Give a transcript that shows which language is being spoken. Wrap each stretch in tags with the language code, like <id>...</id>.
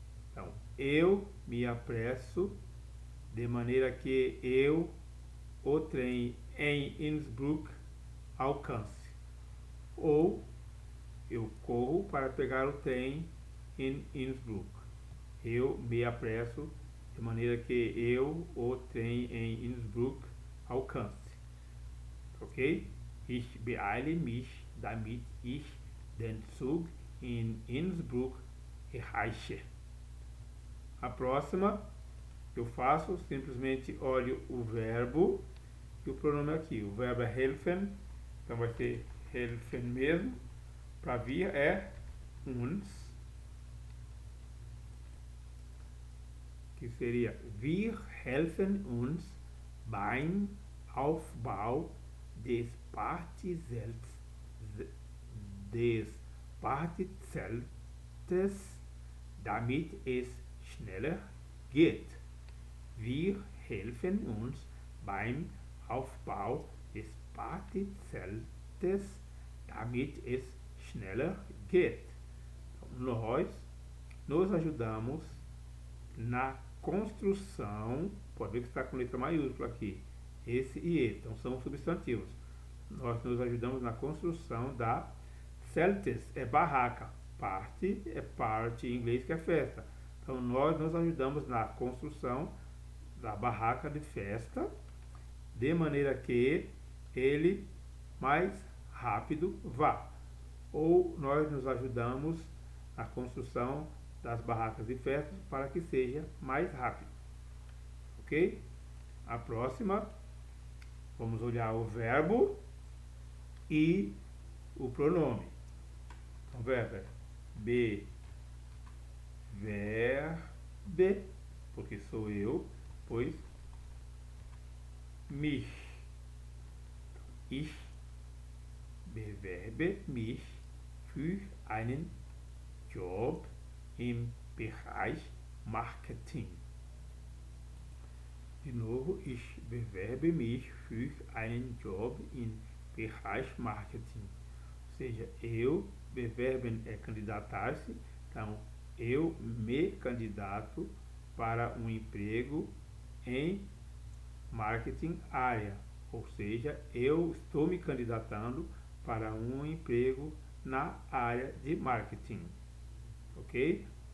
<pt>Então, eu me apresso de maneira que eu o trem em Innsbruck alcance. Ou eu corro para pegar o trem em Innsbruck. Eu me apresso de maneira que eu o trem em Innsbruck alcance. Ok?</pt> <de>Ich beeile mich, damit ich den Zug in Innsbruck erreiche.</de> <pt>A próxima eu faço, simplesmente olho o verbo e o pronome aqui. O verbo é helfen, então vai ser helfen mesmo. Para vir é uns, que seria</pt> <de>wir helfen uns beim Aufbau des Partyzeltes, damit es schneller geht. Wir helfen uns beim Aufbau des Partyzeltes, damit es schneller geht.</de> <pt>Então, nós nos ajudamos na construção, pode ver que está com letra maiúscula aqui, esse e esse, então são substantivos. Nós nos ajudamos na construção da Zeltes, é barraca, party é party em inglês, que é festa. Então nós nos ajudamos na construção da barraca de festa, de maneira que ele mais rápido vá. Ou nós nos ajudamos na construção das barracas de festa para que seja mais rápido. Ok? A próxima, vamos olhar o verbo e o pronome. Então, o verbo é bewerbe, porque sou eu, pois mich.</pt> <de>Ich bewerbe mich für einen Job im Bereich Marketing.</de> <pt>De novo,</pt> <de>ich bewerbe mich für einen Job im Bereich Marketing.</de> <pt>Ou seja, eu, bewerben é candidatar-se, então eu me candidato para um emprego em marketing área. Ou seja, eu estou me candidatando para um emprego na área de marketing. Ok?</pt>